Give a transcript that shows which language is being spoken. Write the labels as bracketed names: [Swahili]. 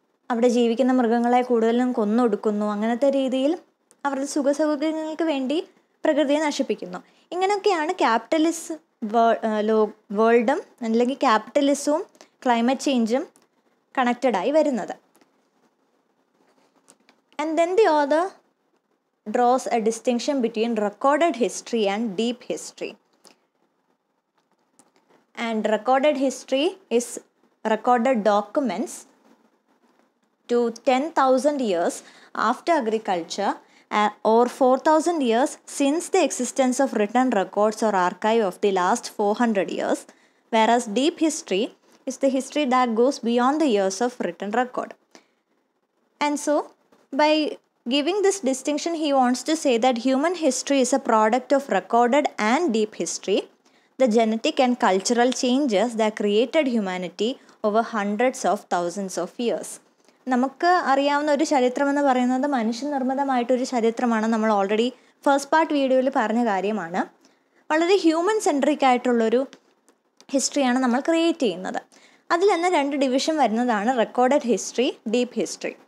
[Malayalam] അവിടെ ജീവിക്കുന്ന മൃഗങ്ങളെ കൂടുതലും കൊന്നൊടുക്കുന്നു. അങ്ങനത്തെ രീതിയിൽ അവരുടെ സുഖസൗകര്യങ്ങൾക്ക് വേണ്ടി പ്രകൃതിയെ നശിപ്പിക്കുന്നു. ഇങ്ങനെയൊക്കെയാണ് ക്യാപിറ്റലിസ്റ്റ് വേൾഡും അല്ലെങ്കിൽ ക്യാപിറ്റലിസവും ക്ലൈമറ്റ് ചേഞ്ചും കണക്റ്റഡായി വരുന്നത്. [English] And then the author draws a distinction between recorded history and deep history. And recorded history is recorded documents to 10,000 years after agriculture or 4,000 years since the existence of written records or archive of the last 400 years, whereas deep history is the history that goes beyond the years of written record. And so, by giving this distinction, he wants to say that human history is a product of recorded and deep history, the genetic and cultural changes that created humanity over hundreds of thousands of years. [Malayalam] നമുക്ക് അറിയാവുന്ന ഒരു ചരിത്രം എന്ന് പറയുന്നത് മനുഷ്യനിർമ്മിതമായിട്ടൊരു ചരിത്രമാണ്. നമ്മൾ already first part വീഡിയോയിൽ പറഞ്ഞ കാര്യമാണ്. വളരെ ഹ്യൂമൻ സെൻട്രിക് ആയിട്ടുള്ളൊരു ഹിസ്റ്ററിയാണ് നമ്മൾ ക്രിയേറ്റ് ചെയ്യുന്നത്. അതിൽ തന്നെ 2 ഡിവിഷൻ വരുന്നതാണ് റെക്കോർഡഡ് ഹിസ്റ്ററി, ഡീപ്പ് ഹിസ്റ്ററി.